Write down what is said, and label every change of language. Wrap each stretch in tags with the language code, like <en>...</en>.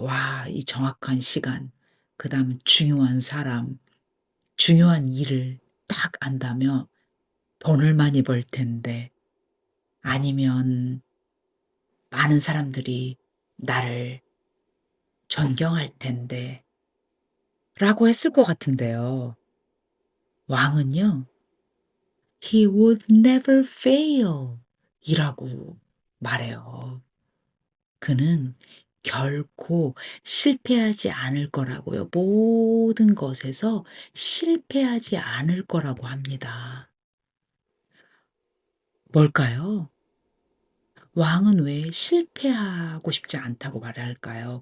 <ko>와, 이 정확한 시간, 그다음 중요한 사람, 중요한 일을 딱 안다면 돈을 많이 벌 텐데 아니면 많은 사람들이 나를 존경할 텐데 라고 했을 것 같은데요. 왕은요.</ko> <en>He would never fail</en> <ko>이라고 말해요. 그는 결코 실패하지 않을 거라고요. 모든 것에서 실패하지 않을 거라고 합니다. 뭘까요? 왕은 왜 실패하고 싶지 않다고 말할까요?</ko>